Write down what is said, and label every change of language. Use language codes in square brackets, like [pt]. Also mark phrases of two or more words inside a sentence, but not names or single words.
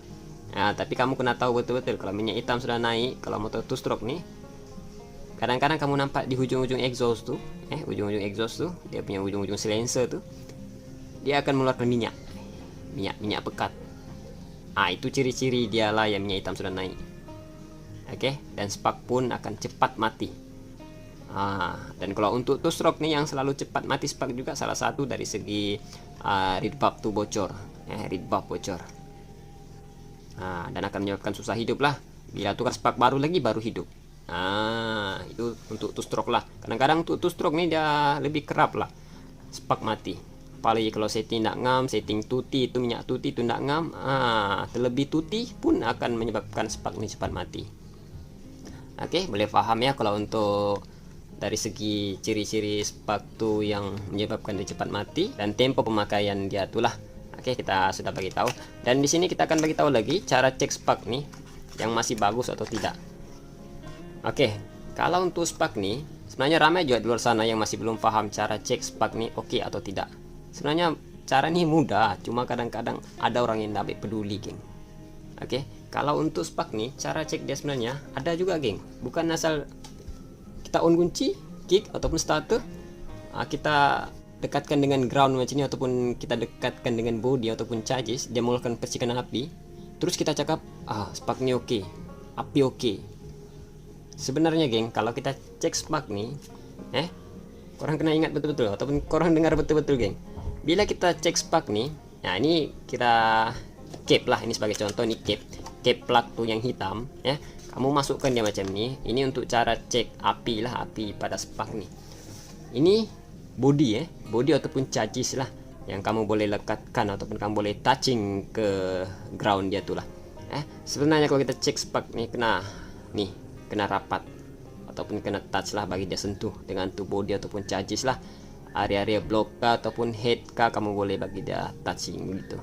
[ms] Tapi kamu kena tahu betul-betul kalau minyak hitam sudah naik, kalau motor 2 stroke nih, kadang-kadang kamu nampak di ujung-ujung exhaust tuh, ujung-ujung exhaust tuh, dia punya ujung-ujung silencer tuh, dia akan mengeluarkan minyak pekat. Itu ciri-ciri dia lah yang minyak hitam sudah naik. Oke, dan spark pun akan cepat mati. Dan kalau untuk [en] two stroke [ms] nih yang selalu cepat mati spark juga salah satu dari segi [en] read buff [ms] tuh bocor, [en] read buff bocor. [ms] Dan akan menyebabkan susah hidup lah. Bila tukar spark baru lagi baru hidup. Itu untuk [en] two stroke [ms] lah. Kadang-kadang untuk [en] two stroke [ms] nih dia lebih kerap lah spark mati. Apalagi kalau setting nak ngam, setting tuti itu minyak tuti itu nak ngam, terlebih tuti pun akan menyebabkan spark ini cepat mati. Oke, boleh paham ya kalau untuk dari segi ciri-ciri spark tuh yang menyebabkan dia cepat mati dan tempo pemakaian dia itulah. Oke, kita sudah bagi tahu. Dan di sini kita akan bagi tahu lagi cara cek spark nih yang masih bagus atau tidak. Oke, kalau untuk spark nih sebenarnya ramai juga di luar sana yang masih belum paham cara cek spark nih oke atau tidak. Sebenarnya cara ini mudah, cuma kadang-kadang ada orang yang tidak peduli, geng. Oke, kalau untuk spark nih cara cek dia sebenarnya ada juga, geng. Bukan asal kita on kunci, kick ataupun starter, kita dekatkan dengan ground macam ini ataupun kita dekatkan dengan body ataupun charges, dia mengeluarkan percikan api. Terus kita cakap, spark ini oke, api oke. Sebenarnya, geng, kalau kita cek spark nih, korang kena ingat betul-betul ataupun korang dengar betul-betul, geng. Bila kita cek spark nih, nah ini kita cap lah, ini sebagai contoh nih [en] cap plug [ms] tuh yang hitam, ya. Kamu masukkan dia macam ini. Ini untuk cara cek api lah, api pada spark nih. Ini body body ataupun charges lah yang kamu boleh lekatkan ataupun kamu boleh touching ke ground dia tuh lah. Sebenarnya kalau kita cek spark nih kena rapat ataupun kena touch lah bagi dia sentuh dengan tuh body ataupun charges lah. Area-area block kah ataupun head kah kamu boleh bagi dia touching gitu.